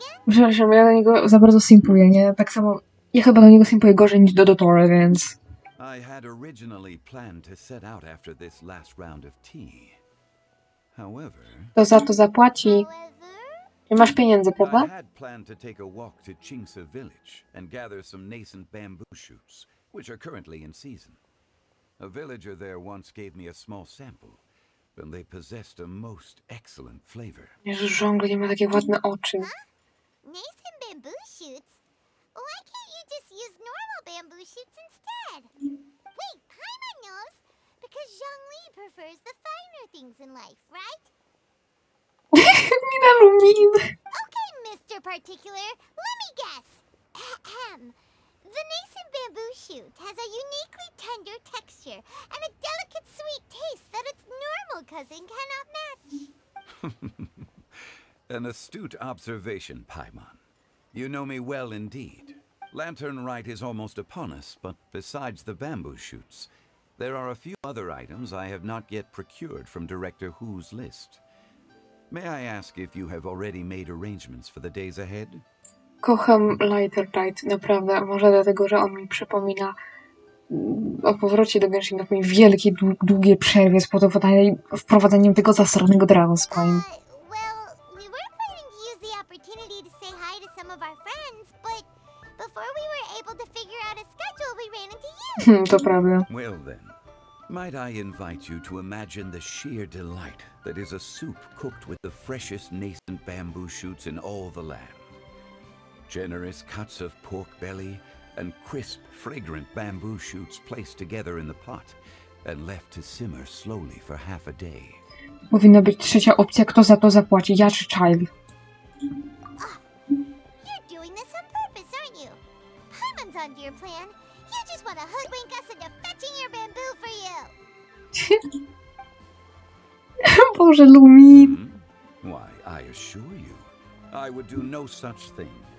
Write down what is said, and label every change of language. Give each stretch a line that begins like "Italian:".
Polish: Przepraszam, ja do niego za bardzo simpuję, nie? Tak samo, ja chyba do niego simpuję gorzej niż do Dotora, więc...
English: I had originally planned to set out after this last round of tea. However...
Polish: To za to zapłaci. Nie masz pieniędzy,
English: I
Polish: prawda?
English: had planned to take a walk to Chingsa village and gather some nascent bamboo shoots, which are currently in season. A villager there once gave me a small sample, and they possessed a most excellent flavor.
Polish: Jezu, żongli ma takie ładne oczy.
English: Nascent bamboo shoots? Why can't you just use normal bamboo shoots instead? Wait, Paimon knows, because Zhongli prefers the finer things in life, right? Mina Lumin. Okay, Mr. Particular, let me guess. Ahem. The nascent bamboo shoot has a uniquely tender texture and a delicate sweet taste that its normal cousin cannot match. An astute observation, Paimon. You know me well indeed. Lantern Rite is almost upon us, but besides the bamboo shoots, there are a few other items I have not yet procured from Director Hu's list. May I ask if you have already made arrangements for the days ahead?
Polish: Kocham Rite, naprawdę. Może dlatego, że on mi przypomina o powrocie do Genshin na takiej wielkiej, długiej przerwie z wprowadzeniem tego zasranego Dragonspine.
English: Well, we were planning to use the opportunity to say hi to some of our friends, but before we were able to figure out a schedule, we ran into you.
Polish: To prawda.
English: Well then, might I invite you to imagine the sheer delight that is a soup cooked with the freshest nascent bamboo shoots in all the land. Generous cuts of pork belly and crisp, fragrant bamboo shoots placed together in the pot and left to simmer slowly for half a day.
Polish: Powinna być trzecia opcja, kto za to zapłaci, ja czy Child.
English: You're doing this on purpose, aren't you? Paimon's onto your plan. You just want to hoodwink us into fetching your bamboo for you.
Polish: Boże, Lumin.
English: Why, I assure you, I would do no such thing.